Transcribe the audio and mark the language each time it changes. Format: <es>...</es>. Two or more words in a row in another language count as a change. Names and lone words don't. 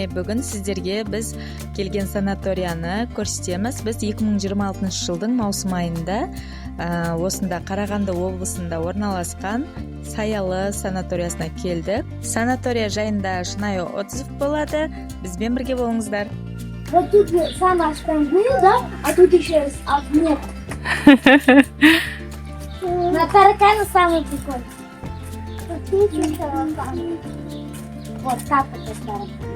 <kk>Бүгін сіздерге біз келген санаторияны көрсетеміз. Біз 2026 жылдың маусым айында осында Қарағанды облысында орналасқан Саялы санаториясына келдік. Санатория жайында шынайы отзыв болады. Бізбен бірге болыңыздар.</kk> <ru>Вот тут самое основное, да, а тут еще нет. На тараканы самый прикольный. Вот как это таракан.</ru>